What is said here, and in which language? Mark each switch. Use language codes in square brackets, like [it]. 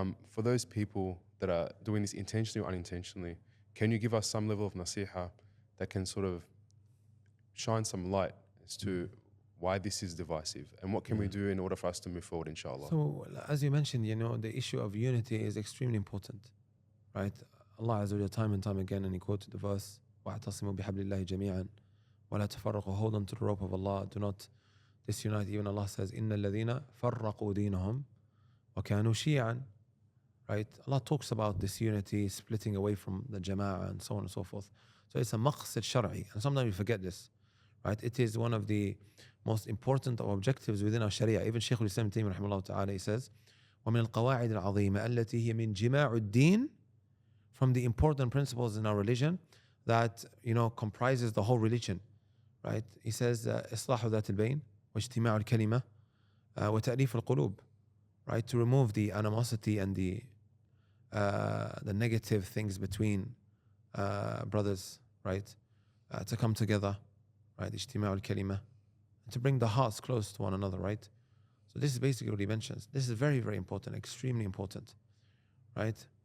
[en] For those people that are doing this intentionally or unintentionally, can you give us some level of nasiha that can sort of shine some light as to why this is divisive and what can we do in order for us to move forward, inshallah? So as you mentioned, the issue of unity is extremely important, right? Allah Azza wa Jalla time and time again, and he quoted the verse, [ar] وَاعْتَصِمُوا بِحَبْلِ اللَّهِ جَمِيعًا وَلَا تَفَرَّقُوا. [en] Hold on to the rope of Allah, do not disunite. Even Allah says, [ar] إِنَّ الَّذِينَ فَرَّقُوا دِينَهُمْ وَكَانُوا شِيعًا. [en] Right? Allah talks about this unity, splitting away from the jama'ah and so on and so forth. So it's a maqsid shar'i, and sometimes we forget this, right? It is one of the most important of objectives within our sharia. Even Shaykh al-Islam Taymiyyah rahimahullah ta'ala, he says, [ar] وَمِنَ الْقَوَاعِدِ الْعَظِيمَةِ الَّتِي هِيَ مِنْ جِمَاعُ الدِّينِ. [en] From the important principles in our religion, that, comprises the whole religion, right? He says, [ar] إصلاح ذات البين واجتماع الكلمة وتأليف القلوب, right? [en] To remove the animosity and the negative things between brothers, right? To come together, right? اجتماع الكلمة, to bring the hearts close to one another, right? So this is basically what he mentions. This is very, very important, extremely important, right?